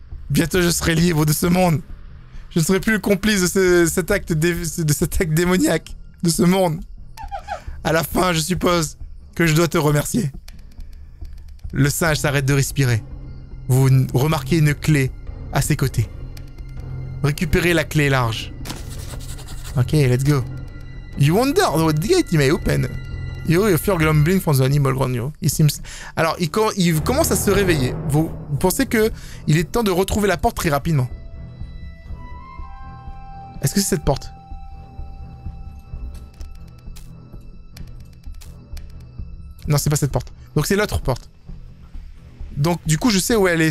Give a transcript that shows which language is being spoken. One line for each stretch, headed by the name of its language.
French: Bientôt je serai libre de ce monde. Je ne serai plus le complice de cet acte démoniaque de ce monde. À la fin, je suppose que je dois te remercier. Le singe s'arrête de respirer. Vous remarquez une clé à ses côtés. Récupérez la clé large.
English: Ok, let's go. You wonder what gate he may open. You fear grumbling from the animal around you.
French: Alors, il commence à se réveiller. Vous pensez que il est temps de retrouver la porte très rapidement. Est-ce que c'est cette porte? Non, c'est pas cette porte. Donc c'est l'autre porte. Donc du coup, je sais où elle est.